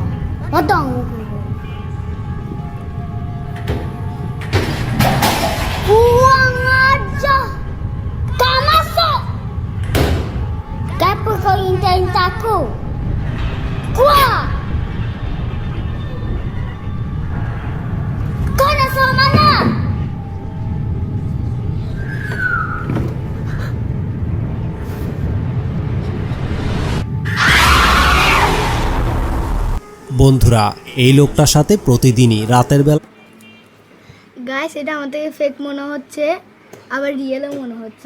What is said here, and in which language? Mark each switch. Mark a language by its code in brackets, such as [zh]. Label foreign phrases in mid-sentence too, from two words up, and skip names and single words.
[ms] Padang aku. Kurang ajar. Kau masuk. Kenapa kau intai-intai aku? Keluar. Kau nak suruh mana? [bn] বন্ধুরা, এই লোকটার সাথে প্রতিদিনই রাতের বেলা গাইস এটা আমার থেকে ফেক মনে হচ্ছে, আবার রিয়েলও মনে হচ্ছে।